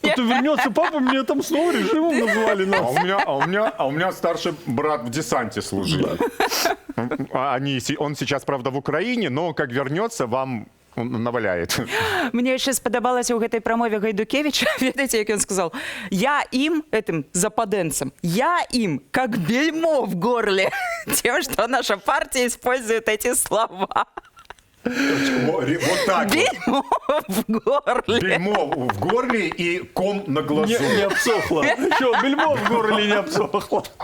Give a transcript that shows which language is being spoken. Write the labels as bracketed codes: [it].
[ru] Ты вернется папа, мне там снова режимом назвали нас. А у меня старший брат в десанте служил. Он сейчас, правда, в Украине, но как вернется, вам наваляет. [be] Мне яшчэ спадабалася ў гэтай прамове Гайдукевича, ведаеце, як ён [ru] сказал: я им, этим западенцам, я им как бельмо в горле. Тем, что наша партия использует эти слова. Вот так вот. Бельмо в горле. Бельмо в горле и ком на глазу. Не обсохло. Что, бельмо в горле не обсохло?